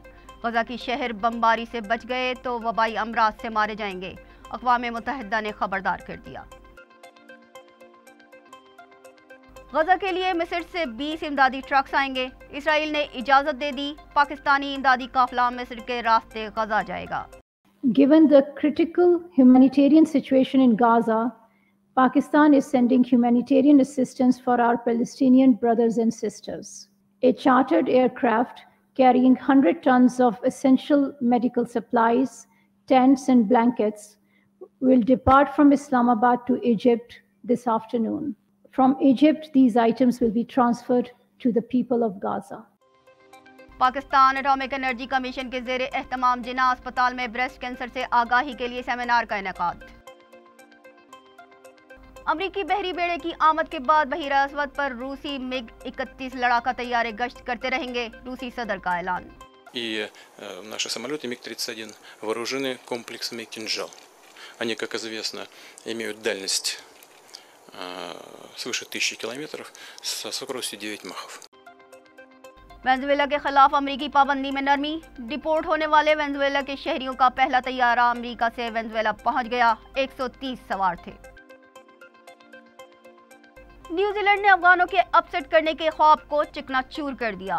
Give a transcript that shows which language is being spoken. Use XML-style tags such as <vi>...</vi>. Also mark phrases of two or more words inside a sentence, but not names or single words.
<ur>غزہ کی شہر بمباری سے بچ گئے تو وبائی امراض سے مارے جائیں گے. اقوام متحدہ نے خبردار کر دیا۔ غزہ کے لیے مصر سے 20 امدادی ٹرکس آئیں گے. اسرائیل نے اجازت دے دی. پاکستانی امدادی قافلہ مصر کے راستے غزہ جائے گا.</ur> <en>Given the critical humanitarian situation in Gaza, Pakistan is sending humanitarian assistance for our Palestinian brothers and sisters. A chartered aircraft carrying 100 tons of essential medical supplies, tents and blankets will depart from Islamabad to Egypt this afternoon. From Egypt, these items will be transferred to the people of Gaza.</en> <ur>پاکستان اٹامک انرجی کمیشن کے زیر اہتمام جناح اسپتال میں</ur> <en>breast cancer</en> <ur>سے آگاہی کے لیے سیمینار کا انعقاد. امریکی بحری بیڑے کی آمد کے بعد بحیرہ اسود پر روسی MiG-31 لڑاکا طیارے گشت کرتے رہیں گے. روسی صدر کا اعلان.</ur> <ru>И наши самолеты МиГ-31 вооружены комплексами «Кинжал». Они, как известно, имеют дальность свыше 1000 километров со скоростью 9 махов.</ru> <ur>وینزویلا کے خلاف امریکی پابندی میں نرمی. ڈیپورٹ ہونے والے وینزویلا کے شہریوں کا پہلا طیارہ امریکہ سے وینزویلا پہنچ گیا. 130 سوار تھے. نیوزی لینڈ نے افغانوں کے اپسیٹ کرنے کے خواب کو چکناچور کر دیا.</ur>